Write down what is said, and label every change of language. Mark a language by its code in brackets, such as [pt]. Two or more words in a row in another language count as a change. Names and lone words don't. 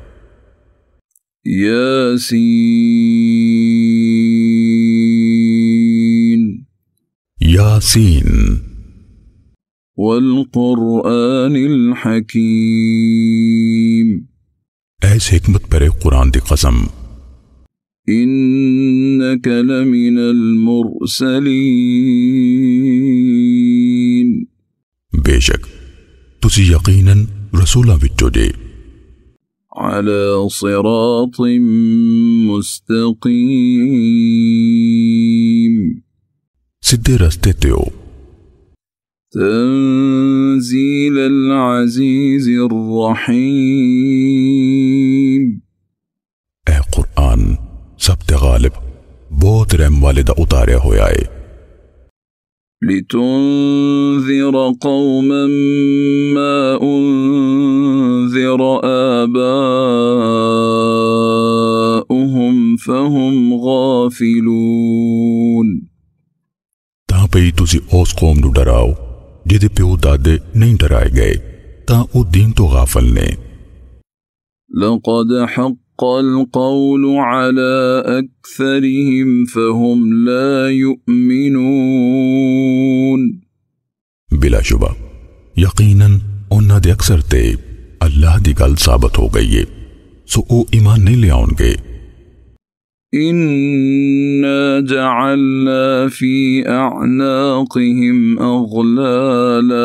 [ar] يس يس والقرآن الحكيم. [pa] ਐਸੇ ਹਿਕਮਤ ਭਰੇ ਕੁਰਾਨ ਦੀ ਕਸਮ। [ar] إنك لمن المرسلين. [pa] ਬੇਸ਼ਕ ਤੁਸੀਂ ਯਕੀਨਨ ਰਸੂਲਾਂ ਵਿੱਚੋਂ ਜੇ। [ar] على صراط مستقيم. [pa] ਸਿੱਧੇ ਰਸਤੇ ਤੇ ਹੋ। [ar] تنزيل العزيز الرحيم. [pa] ਐ ਕੁਰਾਨ ਸਭ ਤੇ ਗ਼ਾਲਿਬ ਬਹੁਤ ਰਹਿਮ ਵਾਲੇ ਦਾ ਉਤਾਰਿਆ ਹੋਇਆ ਹੈ। [ar] لتنذر قوما ما أنذر آباؤهم فهم غافلون. [pa] ਤਾਂ ਪਈ ਤੁਸੀਂ ਉਸ ਕੌਮ ਨੂੰ ਡਰਾਓ ਜਿਹਦੇ ਪਿਓ ਦਾਦੇ ਨਹੀਂ ਡਰਾਏ ਗਏ ਤਾਂ ਓ ਦੀਨ ਤੋਂ ਗ਼ਾਫ਼ਲ ਨੇ। [ar] لقد حق القول على أكثرهم فهم لا يؤمنون. [pa] ਬਿਲਾਸ਼ੁਬਾ ਯਕੀਨਨ ਉਨ੍ਹਾਂ ਦੇ ਅਕਸਰ ਤੇ ਅੱਲਾਹ ਦੀ ਗੱਲ ਸਾਬਤ ਹੋ ਗਈ ਹੈ ਸੋ ਓ ਈਮਾਨ ਨਹੀਂ ਲੈ ਆਉਣਗੇ। [ar] إنا جعلنا في أعناقهم أغلالا.